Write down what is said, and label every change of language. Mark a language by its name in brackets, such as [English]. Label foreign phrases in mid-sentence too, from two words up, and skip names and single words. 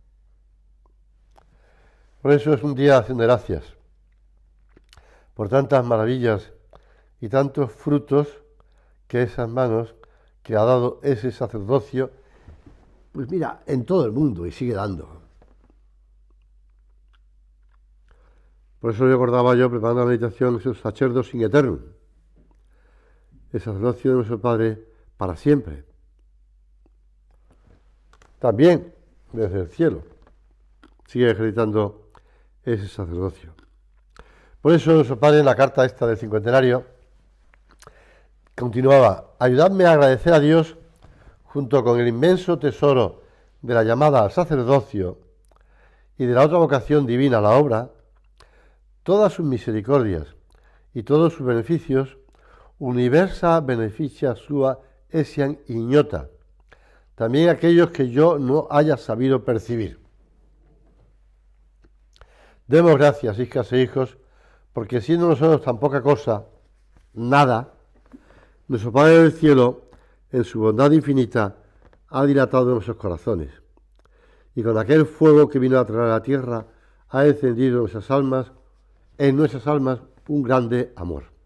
[Spanish] Por eso es un día de acción de gracias, por tantas maravillas y tantos frutos que esas manos que ha dado ese sacerdocio, pues mira, en todo el mundo y sigue dando. Por eso recordaba yo, preparando la meditación, esos [Latin] sacerdos in eternum, [Spanish] el sacerdocio de nuestro Padre para siempre. También desde el cielo sigue ejercitando ese sacerdocio. Por eso nuestro Padre, en la carta esta del cincuentenario, continuaba: ayudadme a agradecer a Dios, junto con el inmenso tesoro de la llamada al sacerdocio y de la otra vocación divina a la obra, todas sus misericordias y todos sus beneficios, [Latin] universa beneficia sua essian ignota, [Spanish] también aquellos que yo no haya sabido percibir. Demos gracias, hijas e hijos, porque siendo nosotros tan poca cosa, nada, nuestro Padre del cielo, en su bondad infinita, ha dilatado nuestros corazones, y con aquel fuego que vino a traer a la tierra, ha encendido en nuestras almas un grande amor.